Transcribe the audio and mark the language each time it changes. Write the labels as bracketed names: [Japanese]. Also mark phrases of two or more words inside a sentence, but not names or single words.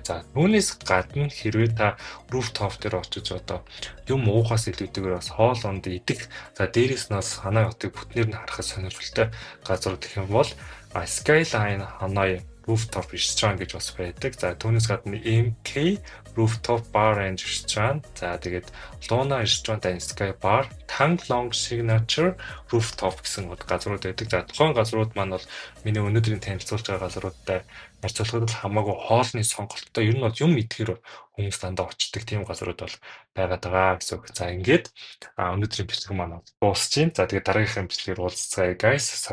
[Mongolian] За түүнээс гадна хэрвээ та rooftop дээр очиж одоо юм уухаас илүүтэйгээр бас хоолонд идэх за дээрээс нь бас Ханой хотыг бүтнээр нь харахад сонирхолтой газар гэх юм бол Skyline Hanoi Rooftop Restaurant гэж бас байдаг. За түүнээс гадна MK Rooftop Bar and Restaurant. За тэгээд Luna Restaurant and Sky Bar, Tang Long Signature Rooftop гэсэн газрууд байдаг. За тухайн газрууд маань бол миний өнөөдрийн танилцуулж байгаа газруудтай харьцуулахад бол хамаагүй хоолны сонголттой. Ер нь бол юм идэхээр хүмүүс дандаа очдог тийм газрууд бол байгаад байгаа гэсэн үг. За ингээд өнөөдрийн бичлэг маань дуусж байна. За тэгээд дараагийнхаа бичлэгээр уулзцгаая guys.